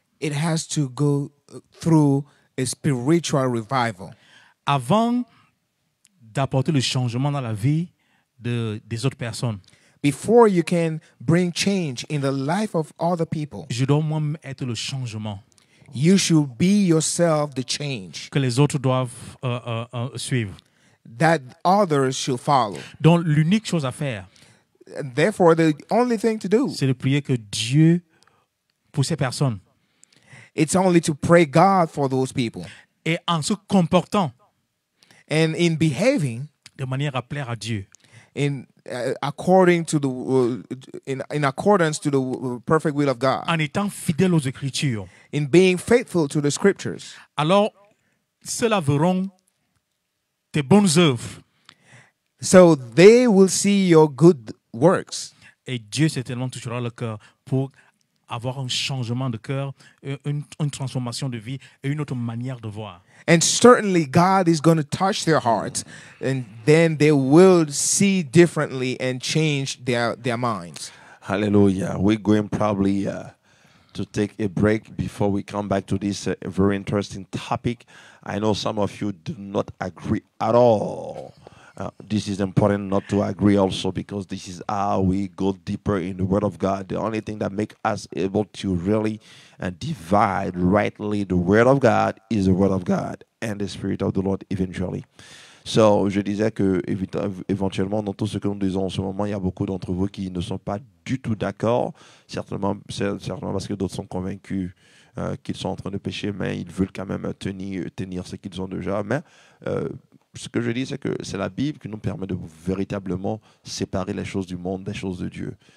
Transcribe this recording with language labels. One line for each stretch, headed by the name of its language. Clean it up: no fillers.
English: It has to go through a spiritual revival.
French: Avant d'apporter le changement dans la vie des autres personnes,
English: Before you can bring change in the life of other people,
French: je dois moi-même être le changement
English: you should be yourself the change
French: que les autres doivent suivre.
English: that others should follow.
French: Donc, l'unique chose à faire,
English: Therefore, the only thing to do,
French: c'est de prier que Dieu, pour ces personnes,
English: it's only to pray God for those people.
French: et en se comportant
English: And in behaving
French: de manière à plaire à Dieu,
English: according to the in accordance to the perfect will of God,
French: en étant fidèle aux Écritures,
English: in being faithful to the scriptures,
French: alors ceux-là verront tes bonnes œuvres.
English: so they will see your good works.
French: Et Dieu certainement touchera le cœur pour avoir un changement de cœur, une transformation de vie et une autre manière de voir.
English: And certainly God is going to touch their hearts, and then they will see differently and change their minds. Hallelujah. We're going probably to take a break before we come back to this very interesting topic. I know some of you do not agree at all. This is important not to agree also, because this is how we go deeper in the Word of God. The only thing that makes us able to really divide rightly the Word of God is the Word of God and the Spirit of the Lord eventually.
French: So, je disais que éventuellement, dans tout ce que nous disons en ce moment, il y a beaucoup d'entre vous qui ne sont pas du tout d'accord, certainement parce que d'autres sont convaincus qu'ils sont en train de pécher, mais ils veulent quand même tenir ce qu'ils ont déjà. Mais ce que je dis, c'est que c'est la Bible qui nous permet de véritablement séparer les choses du monde des choses de Dieu.